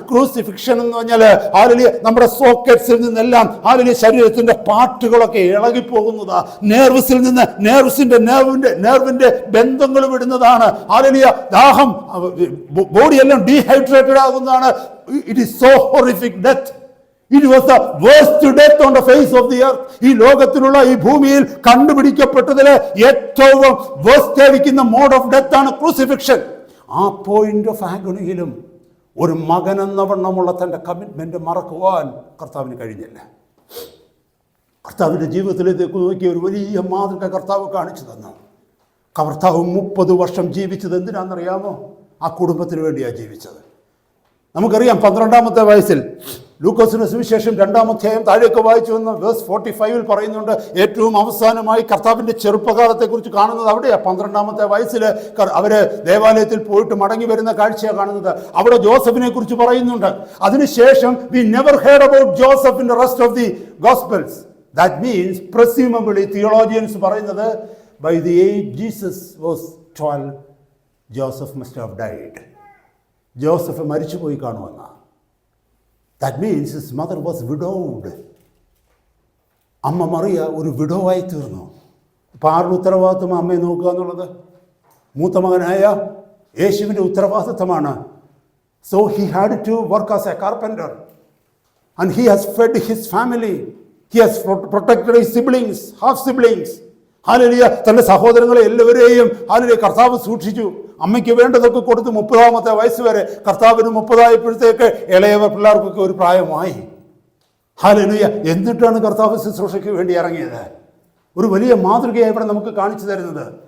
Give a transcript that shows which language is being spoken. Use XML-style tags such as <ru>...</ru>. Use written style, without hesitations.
<ml>Crucifixion എന്ന് പറഞ്ഞാൽ hallelujah നമ്മുടെ സോക്കറ്റ്സിൽ നിന്നെല്ലാം ഹല്ലേലൂയ ശരീരത്തിന്റെ പാർട്ടുകളൊക്കെ ഇളകിപ്പോകുന്നതാ. നേർവസിൽ നിന്ന് നേർവിന്റെ ബന്ധങ്ങൾ വിടുന്നതാണ്. ഹല്ലേലൂയ. ദാഹം, ബോഡിയെല്ലാം dehydrated ആകുന്നതാണ്.</ml> <en>It is so horrific death. It was the worst death on the face of the earth.</en> <ml>ഈ ലോകത്തിലുള്ള ഈ ഭൂമിയിൽ കണ്ടുപിടിക്കപ്പെട്ടതിൽ ഏറ്റവും വേസ്റ്റ് ആയിരിക്കുന്ന മോഡ് ഓഫ് ഡെത്ത് ആണ് ക്രൂസിഫിക്ഷൻ. ആ പോയിന്റ് ഓഫ് ആഗണിയിലും ഒരു മകൻ എന്നവണ്ണമുള്ള തൻ്റെ കമ്മിറ്റ്മെന്റ് മറക്കുവാൻ കർത്താവിന് കഴിഞ്ഞില്ല. കർത്താവിൻ്റെ ജീവിതത്തിലേക്ക് നോക്കിയ ഒരു വലിയ മാതൃക കർത്താവ് കാണിച്ചു തന്നു. കർത്താവ് 30 വർഷം ജീവിച്ചത് എന്തിനാണെന്നറിയാമോ? ആ കുടുംബത്തിന് വേണ്ടിയാണ് ജീവിച്ചത്. നമുക്കറിയാം 12-ാമത്തെ വയസ്സിൽ ലൂക്കോസിന്റെ സുവിശേഷം 2-ാം അധ്യായം താഴേക്ക് വായിച്ചു വന്ന് വേഴ്സ് 45 പറയുന്നുണ്ട്, ഏറ്റവും അവസാനമായി കർത്താവിൻ്റെ ചെറുപ്പകാലത്തെക്കുറിച്ച് കാണുന്നത് അവിടെയാണ്. 12-ാമത്തെ വയസ്സിൽ അവര് ദേവാലയത്തിൽ പോയിട്ട് മടങ്ങി വരുന്ന കാഴ്ചയാണ് കാണുന്നത്. അവിടെ ജോസഫിനെ കുറിച്ച് പറയുന്നുണ്ട്. അതിനുശേഷം</ml> <en>We never heard about Joseph in the rest of the gospels. That means presumably theologians പറയുന്നത് by the age Jesus was 12, Joseph must have died.</en> <ml>Joseph മരിച്ചുപോയി കാണുമെന്ന.</ml> <en>That means his mother was widowed.</en> <ml>അമ്മ മറിയ ഒരു വിഡോവായി തീർന്നു. അപ്പം ആരുടെ ഉത്തരവാദിത്വം അമ്മയെ നോക്കുക എന്നുള്ളത്? മൂത്ത മകനായ യേശുവിൻ്റെ ഉത്തരവാദിത്വമാണ്.</ml> <en>So he had to work as a carpenter and he has fed his family. He has protected his siblings, half siblings.</en> <ml>Hallelujah. തൻ്റെ സഹോദരങ്ങളെ എല്ലാവരെയും ഹല്ലേലൂയ കർത്താവ് സൂക്ഷിച്ചു. അമ്മയ്ക്ക് വേണ്ടതൊക്കെ കൊടുത്ത് 30-ാമത്തെ വയസ്സ് വരെ. കർത്താവിന് 30 ആയപ്പോഴത്തേക്ക് ഇളയവ പിള്ളേർക്കൊക്കെ ഒരു പ്രായമായി. ഹല്ലേലൂയ. എന്നിട്ടാണ് കർത്താവ് ശുശ്രൂഷയ്ക്ക് വേണ്ടി ഇറങ്ങിയത്. ഒരു വലിയ മാതൃകയായി ഇവിടെ നമുക്ക് കാണിച്ചു തരുന്നത്.</ml>